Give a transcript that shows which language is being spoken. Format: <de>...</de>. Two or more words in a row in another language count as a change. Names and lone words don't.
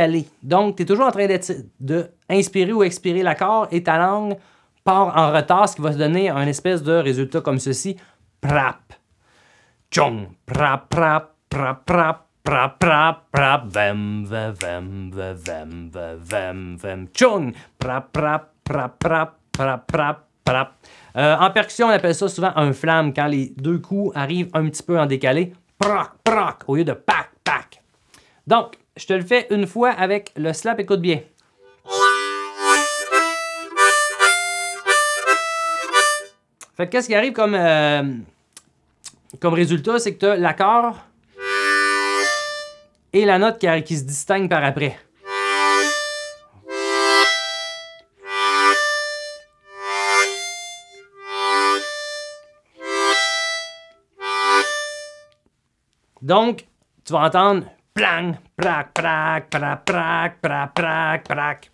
<fr>Donc, tu es toujours en train d'inspirer ou expirer l'accord et ta langue part en retard, ce qui va se donner un espèce de résultat comme ceci. Prap. Tchong. Prap, prap, prap, prap. Prap, prap, prap, vem, vem, vem, vem, vem, vem, tchong. Prap, prap, prap, prap, prap, prap, prap. En percussion, on appelle ça souvent un flamme quand les deux coups arrivent un petit peu en décalé. Proc, proc, au lieu de pac, pac. Donc, je te le fais une fois avec le slap, écoute bien. Fait que qu'est-ce qui arrive comme résultat, c'est que tu as l'accord et la note qui se distingue par après. Donc, tu vas entendre plang, prac, prac, prac, prac, prac, prac, prac.</fr>